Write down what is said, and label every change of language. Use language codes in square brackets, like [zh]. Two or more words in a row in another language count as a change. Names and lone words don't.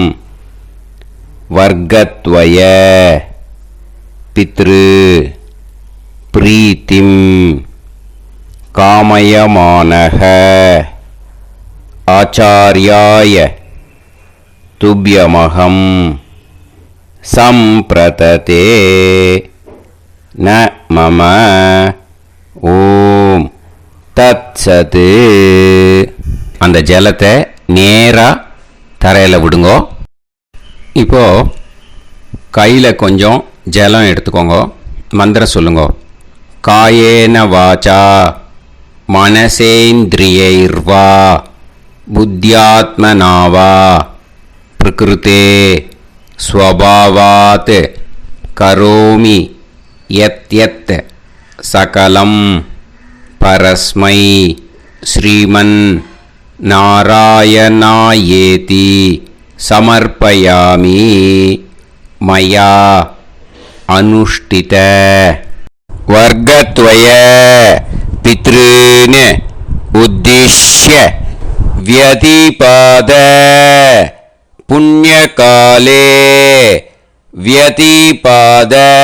[sa] वर्गत्वय पितृ प्रीतिं कामयमानः आचार्याय तुभ्यमहं संप्रतते न मम ओम् तत्सत्. [ta] அந்த ஜலத்தை நேராக தரையில் விடுங்கோ. இப்போ கையில் கொஞ்சம் ஜலம் எடுத்துக்கோங்க. மந்திரம் சொல்லுங்க. [sa] कायेन वाचा मनसेन्द्रियैर्वा बुद्ध्यात्मना वा प्रकृतेः स्वभावात् करोमि यत् यत् सकलं परस्मै श्रीमन् नारायणायेति समर्पयामि मया अनुष्ठित वर्गत्वय पितॄन् उद्दिश्य व्यतिपाद पुण्यकाले व्यतिपाद